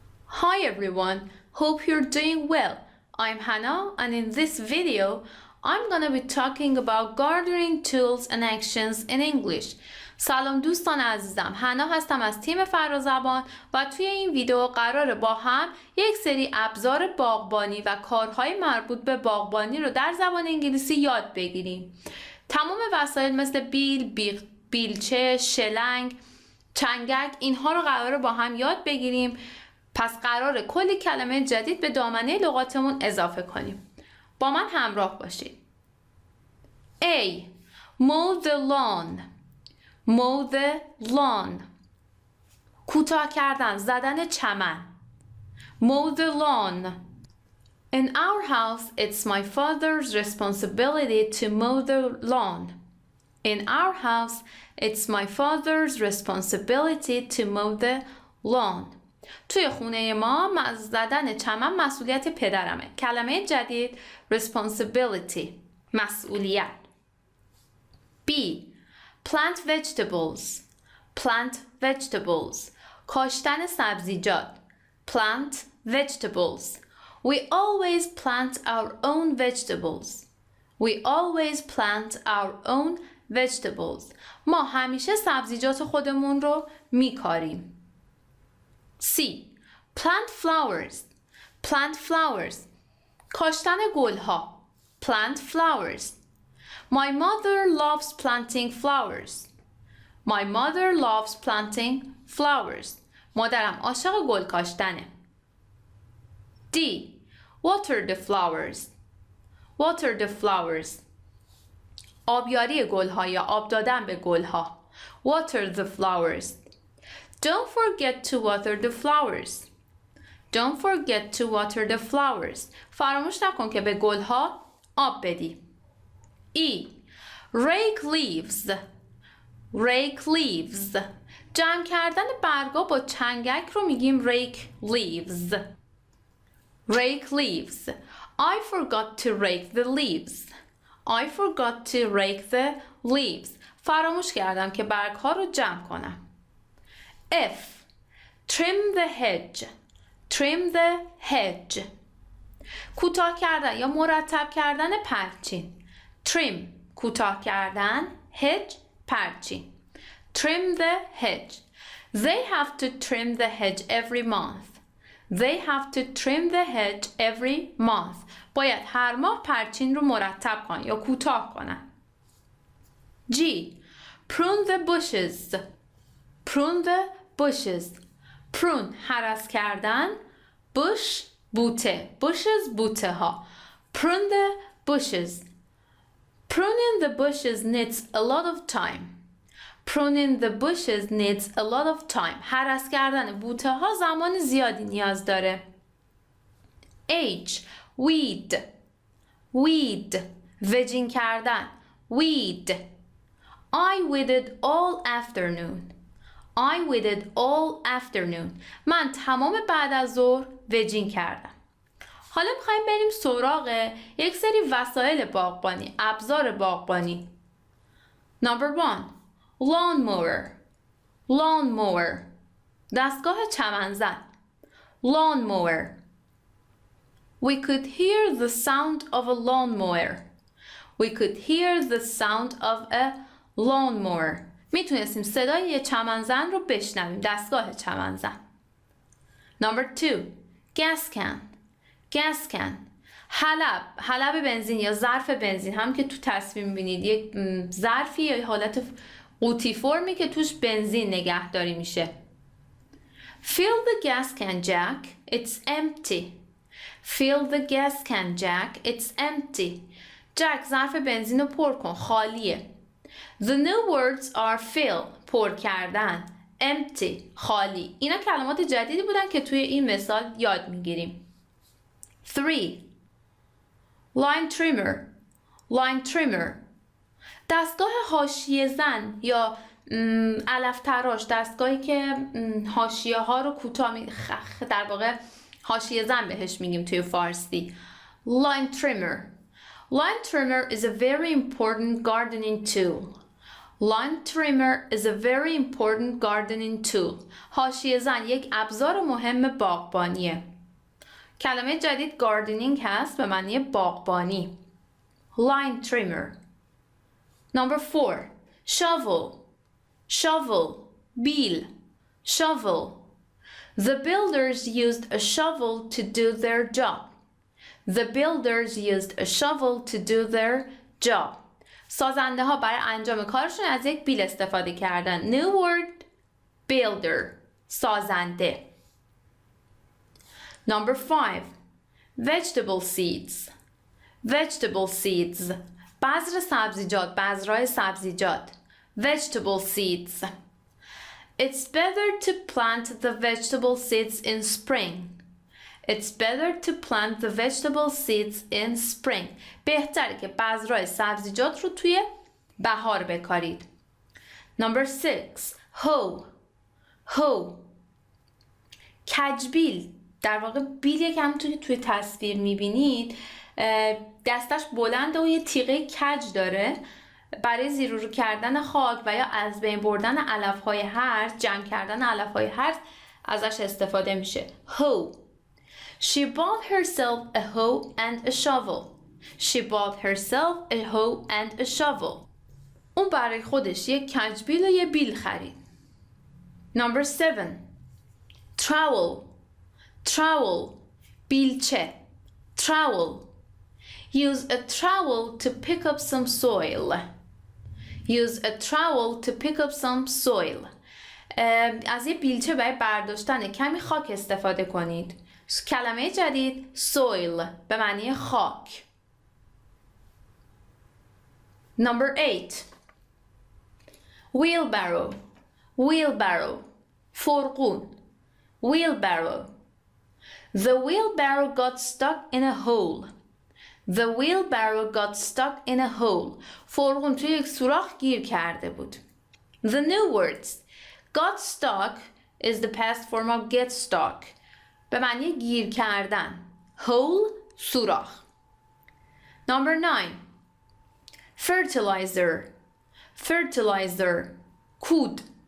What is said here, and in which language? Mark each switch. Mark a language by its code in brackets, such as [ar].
[en] Hi everyone, hope you're doing well. I'm Hannah and in this video I'm gonna be talking about gardening tools and actions in English. [fa] سلام دوستان عزیزم، حنا هستم از تیم فرازبان و توی این ویدیو قراره با هم یک سری ابزار باغبانی و کارهای مربوط به باغبانی رو در زبان انگلیسی یاد بگیریم. تمام وسایل مثل بیلچه، شلنگ، چنگک اینها رو قراره با هم یاد بگیریم. پس قراره کلی کلمه جدید به دامنه لغاتمون اضافه کنیم. با من همراه باشید. A. [en] Mow the lawn. Mow the lawn. [fa] کوتاه کردن، زدن چمن. [en] Mow the lawn. In our house, it's my father's responsibility to mow the lawn. In our house, it's my father's responsibility to mow the lawn. [fa] توی خونه ما زدن چمن مسئولیت پدرمه. کلمه جدید responsibility، مسئولیت. [en] B. Plant vegetables. Plant vegetables. [fa] کاشتن سبزیجات. [en] Plant vegetables. We always plant our own vegetables. We always plant our own vegetables. [fa] ما همیشه سبزیجات خودمون رو میکاریم. [en] C. Plant flowers. Plant flowers. [fa] کاشتن گلها. [en] Plant flowers. My mother loves planting flowers. My mother loves planting flowers. [fa] مادرم عاشق گل کاشتنه. D. [en] Water the flowers. Water the flowers. [fa] آبیاری گلها یا آب دادن به گلها. [en] Water the flowers. Don't forget to water the flowers. Don't forget to water the flowers. [fa] فراموش نکن که به گلها آب بدی. [en] E. Rake leaves. Rake leaves. [fa] جمع کردن برگا با چنگک رو میگیم [en] rake leaves. Rake leaves. I forgot to rake the leaves. I forgot to rake the leaves. [fa] فراموش کردم که برگها رو جمع کنم. [en] F. Trim the hedge. Trim the hedge. [fa] کوتاه کردن یا مرتب کردن پرچین. Trim کوتاه کردن، hedge پرچین. [en] Trim the hedge. They have to trim the hedge every month. They have to trim the hedge every month. [fa] باید هر ماه پرچین رو مرتب کنن یا کوتاه کنن. [en] G. Prune the bushes. Prune the bushes. [fa] Prune هرس کردن. Bush بوته. Bushes بوته ها. [en] Prune the bushes. Pruning the bushes needs a lot of time. Pruning the bushes needs a lot of time. [fa] هرس کردن بوته ها زمان زیادی نیاز داره. [en] H. Weed. Weed. [fa] وجین کردن. [en] Weed. I weeded all afternoon. I weeded all afternoon. [fa] من تمام بعد از ظهر وجین کردم. حالا میخوایم بریم سراغ یک سری وسایل باغبانی، ابزار باغبانی. [en] Number 1. Lawnmower. Lawnmower. [fa] دستگاه چمنزن. Lawnmower. [en] We could hear the sound of a lawnmower. We could hear the sound of a lawnmower. [fa] میتونستیم صدای یه چمنزن رو بشنویم. دستگاه چمنزن. [en] Number 2. Gas can. Gas can. [fa] حلب بنزین یا ظرف بنزین، هم که تو تصویر می‌بینید یک ظرفی یا حالت قوطی فرمی که توش بنزین نگهداری میشه. [en] Fill the gas can, Jack. It's empty. Fill the gas can, Jack. It's empty. [fa] جک ظرف بنزین رو پر کن، خالیه. [en] The new words are fill، [fa] پر کردن. [en] Empty، خالی. [fa] اینا کلمات جدیدی بودن که توی این مثال یاد میگیریم. [en] 3. Line trimmer. Line trimmer. [fa] دستگاه حاشیه زن یا علف تراش، دستگاهی که حاشیه ها رو کوتاه در واقع حاشیه زن بهش میگیم توی فارسی. [en] Line trimmer. Line trimmer is a very important gardening tool. Lawn trimmer is a very important gardening tool. [fa] حاشیه زن یک ابزار مهم باغبانیه. کلمه جدید gardening هست به معنی باغبانی. [en] Lawn trimmer. Number 4. Shovel. Shovel. بیل. Shovel. The builders used a shovel to do their job. The builders used a shovel to do their job. [fa] سازنده ها برای انجام کارشون از یک بیل استفاده کردن. [en] New word builder. سازنده. Number 5. Vegetable seeds. Vegetable seeds. [fa] بذر سبزیجات. بذرهای سبزیجات. [en] Vegetable seeds. It's better to plant the vegetable seeds in spring. It's better to plant the vegetable seeds in spring. [fa] بهتره که بذرهای سبزیجات رو توی بهار بکارید. [en] Number 6. Hoe. Hoe. کجبیل. [fa] در واقع بیل یکم توی تصویر میبینید دستش بلنده و یه تیغه کج داره. برای زیر و رو کردن خاک و یا از بین بردن علف‌های هرز، جمع کردن علف‌های هرز ازش استفاده میشه. [en] Hoe. She bought herself a hoe and a shovel. She bought herself a hoe and a shovel. [fa] اون برای خودش یک کجبیل و یه بیل خرید. [en] Number 7. Trowel. Trowel. بیلچه. Trowel. Use a trowel to pick up some soil. Use a trowel to pick up some soil. [fa] از یه بیلچه برای برداشتن کمی خاک استفاده کنید. کلمه جدید soil به معنی خاک. [en] Number 8. Wheelbarrow. Wheelbarrow. فرقون. Wheelbarrow. The wheelbarrow got stuck in a hole. The wheelbarrow got stuck in a hole. [fa] فرقون توی یک سوراخ گیر کرده بود. [en] The new words. Got stuck is the past form of get stuck. [fa] به معنی گیر کردن. Hole سوراخ. [en] Number 9. Fertilizer. Fertilizer. کود.